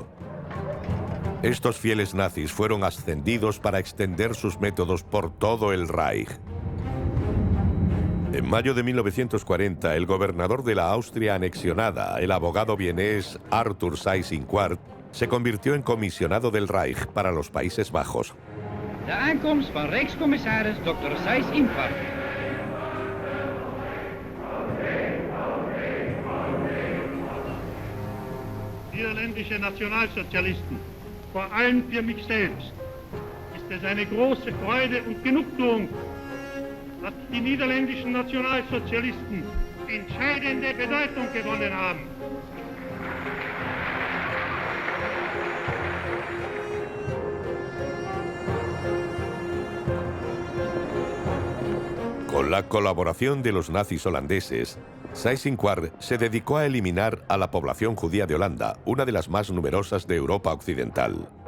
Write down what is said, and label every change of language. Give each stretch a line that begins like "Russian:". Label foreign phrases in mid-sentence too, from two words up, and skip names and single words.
Spanish: Estos fieles nazis fueron ascendidos para extender sus métodos por todo el Reich. En mayo de 1940, el gobernador de la Austria anexionada, el abogado vienés Arthur Seyss-Inquart, se convirtió en comisionado del Reich para los Países Bajos.
Dutch: De aankomst van Rijkscommissaris Dr. Seyss-Inquart.
German: Niederländische Nationalsozialisten, vor allem für mich selbst, ist es eine große Freude und Genugtuung, dass die niederländischen Nationalsozialisten entscheidende Bedeutung gewonnen haben.
Spanish: Con la colaboración de los nazis holandeses, Seyss-Inquart se dedicó a eliminar a la población judía de Holanda, una de las más numerosas de Europa Occidental.